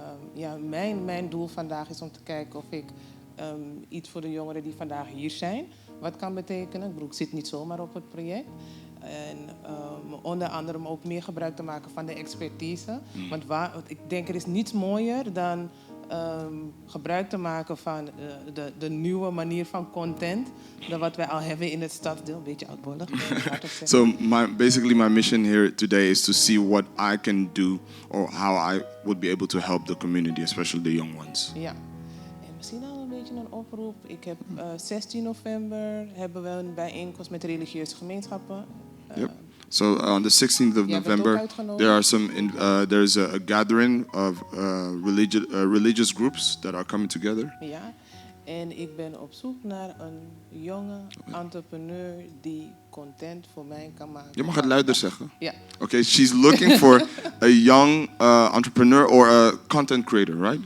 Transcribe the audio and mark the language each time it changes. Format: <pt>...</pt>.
<nl>Ja, en mijn doel vandaag is om te kijken of ik iets voor de jongeren die vandaag hier zijn, wat kan betekenen. Ik bedoel, ik zit niet zomaar op het project. En onder andere om ook meer gebruik te maken van de expertise. Want ik denk er is niets mooier dan gebruik te maken van de nieuwe manier van content. Dan wat wij al hebben in het stadsdeel. Een beetje oudbollig.</nl> <en>So basically my mission here today is to see what I can do, or how I would be able to help the community, especially the young ones.</en> <nl>Ja. En misschien al een beetje een oproep. Ik heb 16 november hebben we een bijeenkomst met religieuze gemeenschappen.</nl> <en>Yep. So on the 16th of</en> <nl>Ja, werd ook</nl> <en>November,</en> <nl>uitgenodigd.</nl> <en>there are there's a gathering of religious groups that are coming together.</en> <nl>Ja. En ik ben op zoek naar een jonge entrepreneur die content voor mij kan maken. Je mag het luider zeggen. Ja.</nl> <en>Okay, she's looking for a young entrepreneur or a content creator, right?</en>